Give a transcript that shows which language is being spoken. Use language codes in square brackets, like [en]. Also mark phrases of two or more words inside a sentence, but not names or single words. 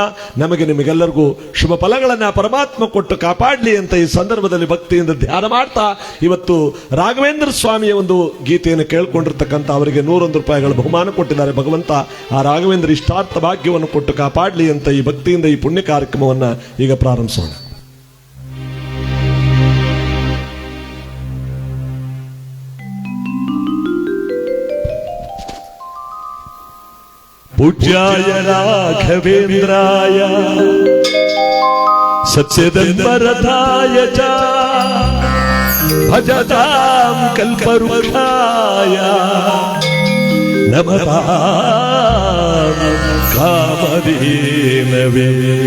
[kn] ನಮಗೆ ನಿಮಗೆಲ್ಲರಿಗೂ ಶುಭ ಫಲಗಳನ್ನ ಪರಮಾತ್ಮ ಕೊಟ್ಟು ಕಾಪಾಡಲಿ ಅಂತ ಈ ಸಂದರ್ಭದಲ್ಲಿ ಭಕ್ತಿಯಿಂದ ಧ್ಯಾನ ಮಾಡ್ತಾ ಇವತ್ತು ರಾಘವೇಂದ್ರ ಸ್ವಾಮಿಯ ಒಂದು ಗೀತೆಯನ್ನು ಕೇಳ್ಕೊಂಡಿರ್ತಕ್ಕಂಥ ಅವರಿಗೆ 101 ರೂಪಾಯಿಗಳ ಬಹುಮಾನ ಕೊಟ್ಟಿದ್ದಾರೆ. ಭಗವಂತ ಆ ರಾಘವೇಂದ್ರ ಇಷ್ಟಾರ್ಥ ಭಾಗ್ಯವನ್ನು ಕೊಟ್ಟು ಕಾಪಾಡಲಿ ಅಂತ ಈ ಭಕ್ತಿಯಿಂದ ಈ ಪುಣ್ಯ ಕಾರ್ಯಕ್ರಮವನ್ನು ಈಗ ಪ್ರಾರಂಭಿಸೋಣ. [sa] पूज्याय राघवेन्द्राय सत्यधर्मरथाय च भजतां कल्पवृक्षाय नमतां कामधेनवे.